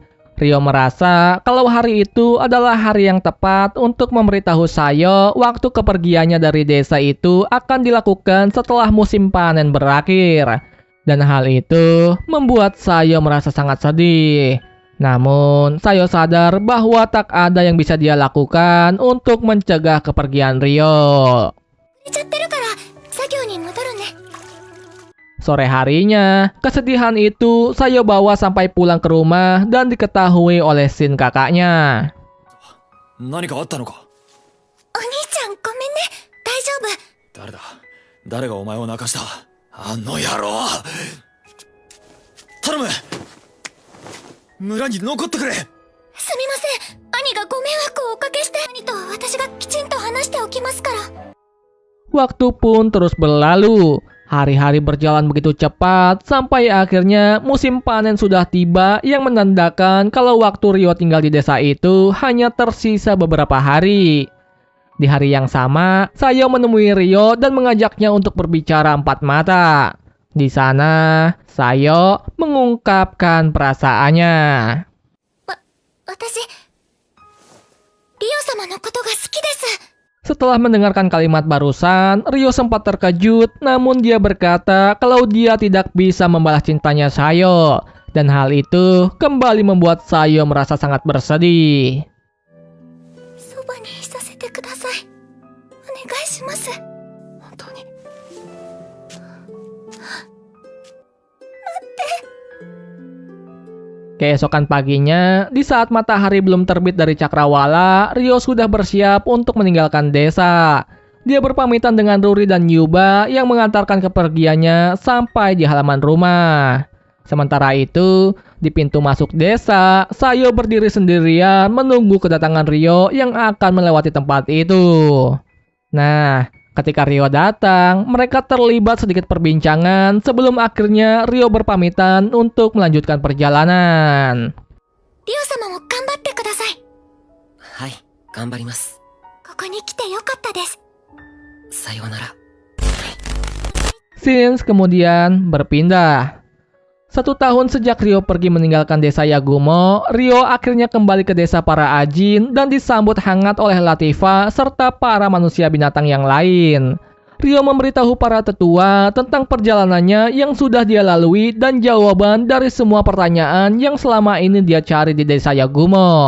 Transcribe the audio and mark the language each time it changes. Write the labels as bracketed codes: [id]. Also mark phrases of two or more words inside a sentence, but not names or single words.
[id] Ryo merasa kalau hari itu adalah hari yang tepat untuk memberitahu Sayo waktu kepergiannya dari desa itu akan dilakukan setelah musim panen berakhir. Dan hal itu membuat Sayo merasa sangat sedih. Namun, Sayo sadar bahwa tak ada yang bisa dia lakukan untuk mencegah kepergian Ryo. [ja] 寝ちゃってるから作業に戻るね。 [id] Sore harinya, kesedihan itu Sayo bawa sampai pulang ke rumah dan diketahui oleh Shin kakaknya. [ja] 何かあったのか。お兄ちゃんごめんね。大丈夫。誰だ。誰がお前を泣かした。あの野郎。頼む。村に残ってくれ。すみません。兄がご迷惑をおかけして兄と私がきちんと話しておきますから。 [id] Waktu pun terus berlalu. Hari-hari berjalan begitu cepat sampai akhirnya musim panen sudah tiba yang menandakan kalau waktu Ryo tinggal di desa itu hanya tersisa beberapa hari. Di hari yang sama, Sayo menemui Ryo dan mengajaknya untuk berbicara empat mata. Di sana, Sayo mengungkapkan perasaannya. [ja] 私、リオ様のことが好きです。 [id] Setelah mendengarkan kalimat barusan, Ryo sempat terkejut, namun dia berkata kalau dia tidak bisa membalas cintanya Sayo. Dan hal itu kembali membuat Sayo merasa sangat bersedih. [ja] そばにいさせてください。お願いします。本当に。 [id] Keesokan paginya, di saat matahari belum terbit dari cakrawala, Ryo sudah bersiap untuk meninggalkan desa. Dia berpamitan dengan Ruri dan Yuba yang mengantarkan kepergiannya sampai di halaman rumah. Sementara itu, di pintu masuk desa, Sayo berdiri sendirian menunggu kedatangan Ryo yang akan melewati tempat itu. Nah, ketika Ryo datang, mereka terlibat sedikit perbincangan sebelum akhirnya Ryo berpamitan untuk melanjutkan perjalanan. [ja] リオ様も頑張ってください。はい、頑張ります。ここに来てよかったです。さようなら。 [id] Shin's kemudian berpindah. 1 tahun sejak Ryo pergi meninggalkan desa Yagumo, Ryo akhirnya kembali ke desa para Ajin dan disambut hangat oleh Latifa serta para manusia binatang yang lain. Ryo memberitahu para tetua tentang perjalanannya yang sudah dia lalui dan jawaban dari semua pertanyaan yang selama ini dia cari di desa Yagumo.